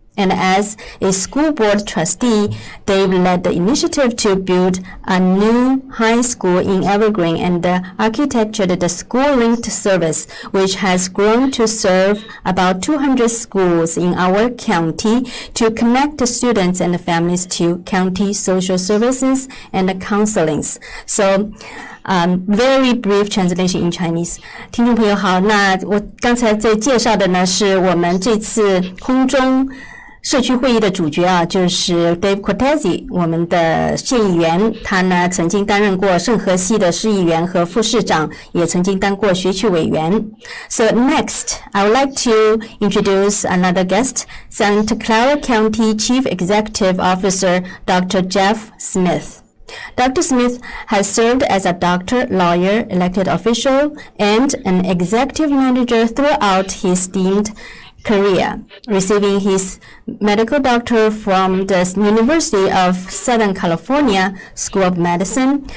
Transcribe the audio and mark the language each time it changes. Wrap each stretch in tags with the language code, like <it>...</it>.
<en>And as a school board trustee, Dave led the initiative to build a new high school in Evergreen and architected the school-linked service, which has grown to serve about 200 schools in our county to connect the students and the families to county social services and counselings. So, very brief translation in Chinese.</en> <zh>听众朋友好，那我刚才在介绍的呢，是我们这次空中社区会议的主角啊，就是 Dave Cortese， 我们的县议员，他呢曾经担任过圣荷西的市议员和副市长，也曾经当过学区委员。</zh> <en>So next, I would like to introduce another guest, Santa Clara County Chief Executive Officer Dr. Jeff Smith. Dr. Smith has served as a doctor, lawyer, elected official, and an executive manager throughout his esteemed career, receiving his medical doctorate from the University of Southern California School of Medicine.</en>